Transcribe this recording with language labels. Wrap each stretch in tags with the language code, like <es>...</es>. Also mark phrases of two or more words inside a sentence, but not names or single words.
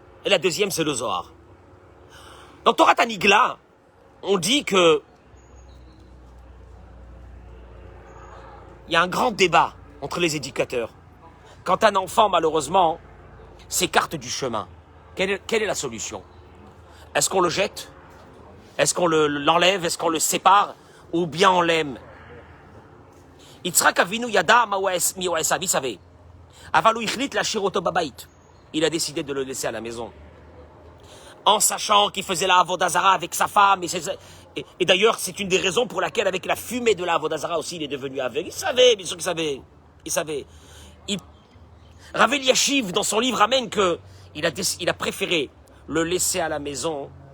<fr>Et la deuxième, c'est le Zohar. Dans Torah Tanigla, on dit que il y a un grand débat entre les éducateurs. Quand un enfant, malheureusement, s'écarte du chemin, quelle est la solution? Est-ce qu'on le jette? Est-ce qu'on l'enlève? Est-ce qu'on le sépare? Ou bien on l'aime?</fr> <he>יצחק אבינו ידע מעשו,</he> <fr>il savait.</fr> <he>אבל הוא החליט להשאיר אותו בבית.</he> <fr>Il a décidé de le laisser à la maison. En sachant qu'il faisait la</fr> <he>עבודה זרה</he> <fr>avec sa femme. Et d'ailleurs, c'est une des raisons pour laquelle, avec la fumée de la</fr> <he>עבודה זרה</he> <fr>aussi, il est devenu aveugle. Il savait, bien sûr qu'il savait. Il savait. Rav Eliashiv, dans son livre, amène que il a préféré le laisser à la maison.</fr>